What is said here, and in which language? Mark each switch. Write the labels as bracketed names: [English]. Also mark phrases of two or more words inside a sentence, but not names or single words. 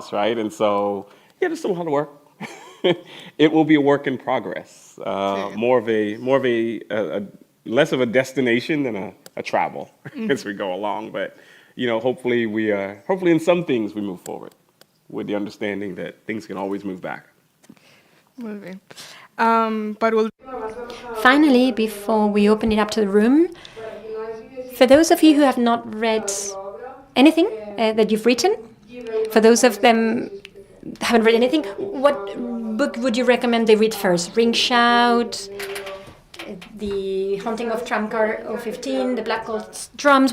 [English] And so, yeah, there's still a lot of work. it will be a work in progress. Less of a destination than a travel as we go along. But hopefully hopefully in some things we move forward with the understanding that things can always move back. [Catalan] Molt bé. Per últim, [English] Finally, before we open it up to the room, for those of you who have not read anything that you've written, for those of them who haven't read anything, what book would you recommend they read first? Ring Shout, The Haunting of Tramcar 015, The Black God's Drums.